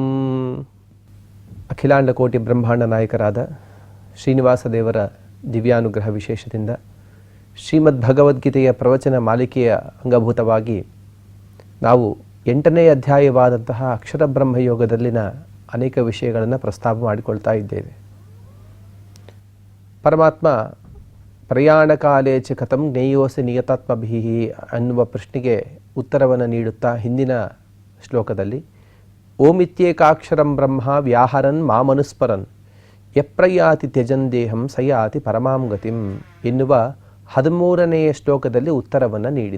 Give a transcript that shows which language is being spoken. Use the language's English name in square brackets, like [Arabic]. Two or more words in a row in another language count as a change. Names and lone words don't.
[Kannada] ಅಖಿಲಾಂಡ ಕೋಟಿ ಬ್ರಹ್ಮಾಂಡ ನಾಯಕರಾದ ಶ್ರೀನಿವಾಸ ದೇವರ ದಿವ್ಯಾನುಗ್ರಹ ವಿಶೇಷದಿಂದ ಶ್ರೀಮದ್ ಭಗವದ್ಗೀತೆಯ ಪ್ರವಚನ ಮಾಲಿಕೆಯ ಅಂಗಭೂತವಾಗಿ ನಾವು 8ನೇ ಅಧ್ಯಾಯವಾದಂತಹ ಅಕ್ಷರ ಬ್ರಹ್ಮಯೋಗದಲ್ಲಿನ ಅನೇಕ ವಿಷಯಗಳನ್ನು ಪ್ರಸ್ತಾಪ ಮಾಡಿಕೊಳ್ತಾ ಇದ್ದೇವೆ. ಪರಮಾತ್ಮ [Sanskrit] ಪ್ರಯಾಣ ಕಾಲೇ ಚ ಕಥಂ ಜ್ಞೇಯೋಸಿ ನಿಯತಾತ್ಮಭಿಃ [Kannada] ಅನ್ನುವ ಪ್ರಶ್ನೆಗೆ ಉತ್ತರವನ್ನು ನೀಡುತ್ತಾ ಹಿಂದಿನ ಶ್ಲೋಕದಲ್ಲಿ [Sanskrit] ಓಮಿತ್ಯೇಕಾಕ್ಷರಂ ಬ್ರಹ್ಮ ವ್ಯಾಹರನ್ ಮಾಮನುಸ್ಮರನ್ ಯಪ್ರಯಾತಿ ತ್ಯಜನ್ ದೇಹಂ ಸಯಾತಿ ಪರಮಾಂ ಗತಿಂ [Kannada] ಎನ್ನುವ 13ನೆಯ ಶ್ಲೋಕದಲ್ಲಿ ಉತ್ತರವನ್ನು ನೀಡಿದ.